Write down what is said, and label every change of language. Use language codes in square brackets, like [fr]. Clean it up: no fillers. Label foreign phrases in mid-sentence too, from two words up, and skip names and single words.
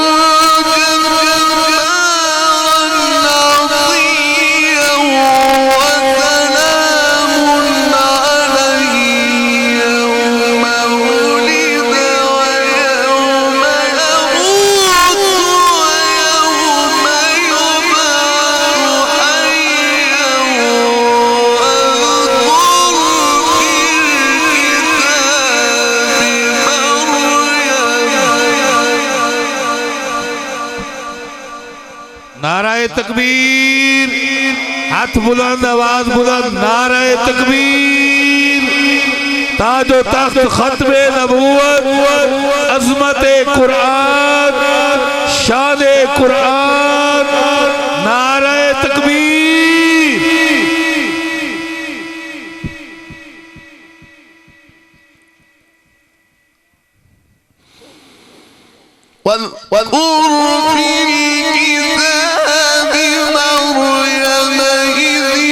[ar] جبارا عصيا وسلام عليه يوم ولد ويوم يموت ويوم يبعث حيا [ur] نعرۂ تکبیر، ہاتھ بلند، آواز بلند، نعرۂ تکبیر. تاج و تخت ختم نبوت، عظمت قرآن، شان قرآن، نعرۂ تکبیر. [ar] واذكر في الكتاب مريم إذ